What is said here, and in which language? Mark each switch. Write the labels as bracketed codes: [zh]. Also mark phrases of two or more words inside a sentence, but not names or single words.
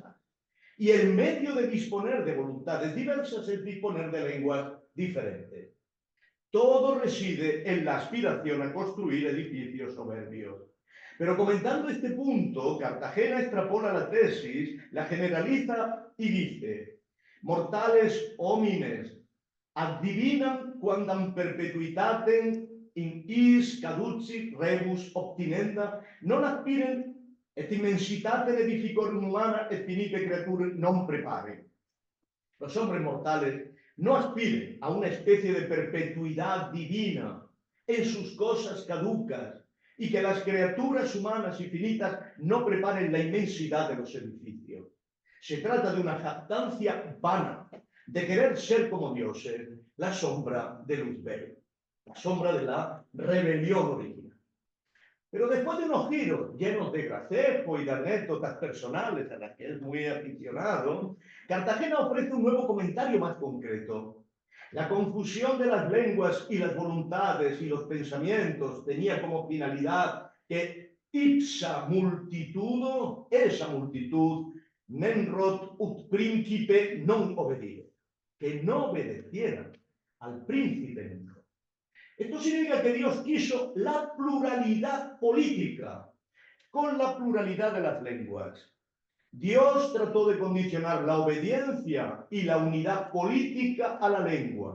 [es] Y el medio de disponer de voluntades diversas es disponer de lenguas diferentes. Todo reside en la aspiración a construir edificios soberbios. Pero comentando este punto, Cartagena extrapola la tesis, la generaliza y dice: [la] mortales homines addivinam quandam perpetuitatem in is caducit rebus obtinenda, non aspiren et immensitatem edificorum humana et finite creature non preparen. [es] Los hombres mortales no aspiren a una especie de perpetuidad divina en sus cosas caducas y que las criaturas humanas infinitas no preparen la inmensidad de los edificios. Se trata de una jactancia vana, de querer ser como dioses, la sombra de Luzbel, la sombra de la rebelión original. Pero después de unos giros llenos de gracejo y de anécdotas personales a las que es muy aficionado, Cartagena ofrece un nuevo comentario más concreto. La confusión de las lenguas y las voluntades y los pensamientos tenía como finalidad que [la] ipsa multitudo, [es] esa multitud, [la] menrot ut príncipe non obedire, [es] que no obedecieran al príncipe Menrot. Esto significa que Dios quiso la pluralidad política con la pluralidad de las lenguas. Dios trató de condicionar la obediencia y la unidad política a la lengua.